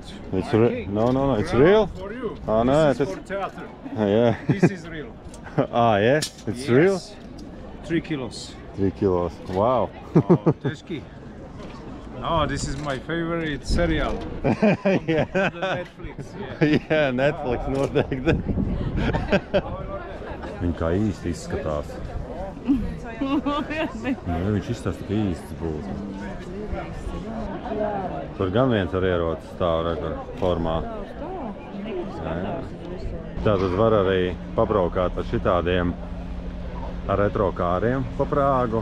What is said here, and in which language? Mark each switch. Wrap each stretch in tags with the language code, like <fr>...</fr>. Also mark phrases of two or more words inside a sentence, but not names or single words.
<en>It's no, it's real? For you. Oh, no, This is for theater. Yeah. This is real. Yes? It's real? 3 kilos. 3 kilos. Wow. Oh, Teski. Oh, this is my favorite serial. Yeah. The Netflix. Yeah.</en> <lv>Jā, Netflix noteikti. Viņi kā īsti izskatās. Viņš izstāsta, ka īsts būtu. Tur gan viens ar ieroci stāv formā. Tātad var arī pabraukāt ar šitādiem retro kāriem pa Prāgu.</lv>